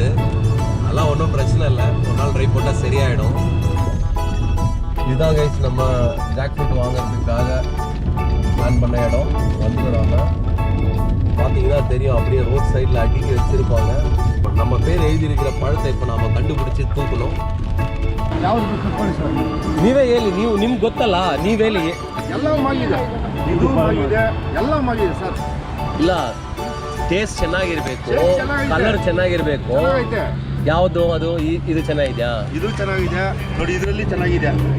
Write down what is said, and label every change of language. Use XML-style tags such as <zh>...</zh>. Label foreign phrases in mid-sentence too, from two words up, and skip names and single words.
<ta>அதெல்லாம் ஒன்றும் பிரச்சனை இல்லை, ஒரு நாள் ட்ரை போட்டால் சரியாயிடும். இதுதான் கைஸ் நம்ம</ta> <en>jack fruit</en> <ta>வாங்குறதுக்காக பிளான் பண்ண இடம். வந்துடுறாங்க பார்த்தீங்கன்னா தெரியும், அப்படியே</ta> <en>road side-il</en> <ta>அடிக்கி வச்சுருப்பாங்க. நம்ம பேர் எழுதியிருக்கிற பழத்தை இப்போ நாம் கண்டுபிடிச்சி தூக்கணும்.</ta> <kn>ನೀವೇ ಹೇಳಿ, ನಿಮ್ಗೆ ಗೊತ್ತಲ್ಲ, ನೀವು ಹೇಳಿ. ಎಲ್ಲವಾಗಿದೆ, ಇದು ಆಗಿದೆ, ಎಲ್ಲವಾಗಿದೆ ಸರ್. ಇಲ್ಲ, ಟೇಸ್ಟ್ ಚೆನ್ನಾಗಿರ್ಬೇಕು, ಕಲರ್ ಚೆನ್ನಾಗಿರ್ಬೇಕು. ಯಾವುದು ಅದು? ಇದು ಚೆನ್ನಾಗಿದೆಯಾ? ಇದು ಚೆನ್ನಾಗಿದೆ ನೋಡಿ, ಇದರಲ್ಲಿ ಚೆನ್ನಾಗಿದೆ.</kn>